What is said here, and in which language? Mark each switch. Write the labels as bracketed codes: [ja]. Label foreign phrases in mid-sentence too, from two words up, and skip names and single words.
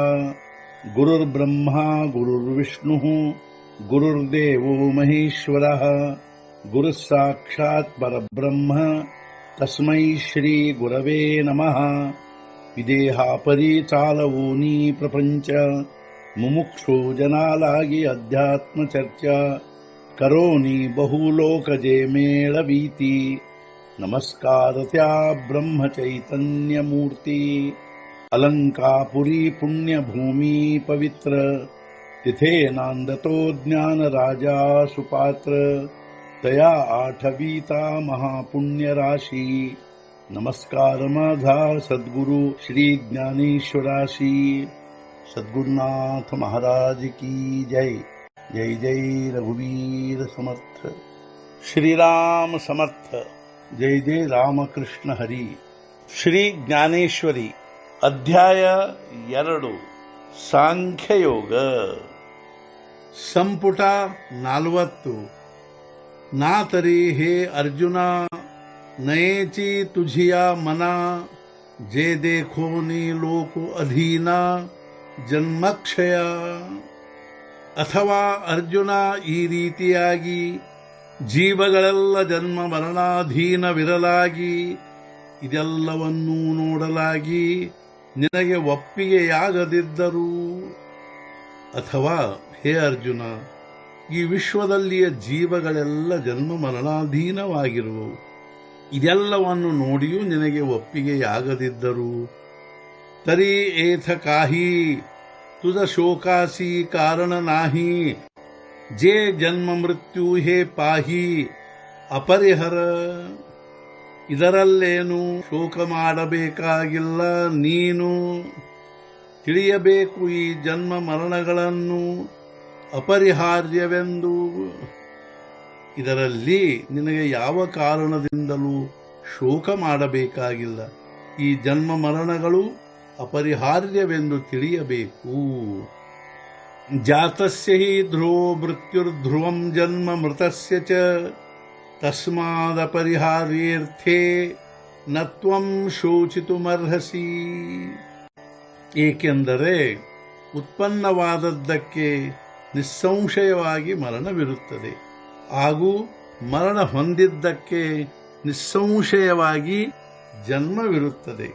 [sa] गुरुर्ब्रह्मा गुरुर्विष्णुः गुरुर्देवो महेश्वरः गुरुः साक्षात् परब्रह्म तस्मै श्री गुरवे नमः। [mr] विदेहापरि चालवोनी प्रपंच मुमुक्षु जनालागी अध्यात्म चर्चा करोनी बहुलोकजे मेळवीती। नमस्कार त्या ब्रह्म चैतन्य मूर्ती अलंकापुरी पुण्यभूमी पवित्र तिथे नांदतो ज्ञान राजा सुपात्र तया आठवीता महापुण्य राशी। नमस्कार माझा सद्गुरु श्री ज्ञानेश्वराशी। [hi] सद्गुरुनाथ महाराज की जय। [mr] जय जय रघुवीर समर्थ। श्रीराम समर्थ। जय जय रामकृष्ण हरी। [kn] ಶ್ರೀ ಜ್ಞಾನೇಶ್ವರಿ ಅಧ್ಯಾಯ 2 ಸಾಂಖ್ಯಯೋಗ ಸಂಪುಟ 40। [mr] ना तरी हे अर्जुना नयेची तुझिया मना जे देखोनी लोक अधीना ಜನ್ಮಕ್ಷಯ। [kn] ಅಥವಾ ಅರ್ಜುನ ಈ ರೀತಿಯಾಗಿ ಜೀವಗಳೆಲ್ಲ ಜನ್ಮ ಮರಣಾಧೀನವಿರಲಾಗಿ ಇದೆಲ್ಲವನ್ನೂ ನೋಡಲಾಗಿ ನಿನಗೆ ಒಪ್ಪಿಗೆಯಾಗದಿದ್ದರೂ, ಅಥವಾ ಹೇ ಅರ್ಜುನ ಈ ವಿಶ್ವದಲ್ಲಿಯ ಜೀವಗಳೆಲ್ಲ ಜನ್ಮ ಮರಣಾಧೀನವಾಗಿರುವವು, ಇದೆಲ್ಲವನ್ನು ನೋಡಿಯೂ ನಿನಗೆ ಒಪ್ಪಿಗೆಯಾಗದಿದ್ದರೂ, [mr] तरी एथ काही तुझ शोकासी कारण नाही। जे जन्म मृत्यू हे पाही अपरिहर। [kn] ಇದರಲ್ಲೇನು ಶೋಕ ಮಾಡಬೇಕಾಗಿಲ್ಲ ನೀನು। ತಿಳಿಯಬೇಕು ಈ ಜನ್ಮ ಮರಣಗಳನ್ನು ಅಪರಿಹಾರ್ಯವೆಂದು। ಇದರಲ್ಲಿ ನಿನಗೆ ಯಾವ ಕಾರಣದಿಂದಲೂ ಶೋಕ ಮಾಡಬೇಕಾಗಿಲ್ಲ। ಈ ಜನ್ಮ ಮರಣಗಳು अपरिहार्यवेंदु ತಿಳಿಯಬೇಕು। [sa] जातस्य हि ध्रुवो मृत्युर्ध्रुवं जन्म मृतस्य च तस्मादपरिहार्येऽर्थे न त्वं ಶೋಚಿತುಮರ್ಹಸಿ। [kn] ಏಕೆಂದರೆ ಉತ್ಪನ್ನವಾದದ್ದಕ್ಕೆ ನಿಸ್ಸಂಶಯವಾಗಿ ಮರಣವಿರುತ್ತದೆ, ಹಾಗೂ ಮರಣ ಹೊಂದಿದ್ದಕ್ಕೆ ನಿಸ್ಸಂಶಯವಾಗಿ ಜನ್ಮವಿರುತ್ತದೆ।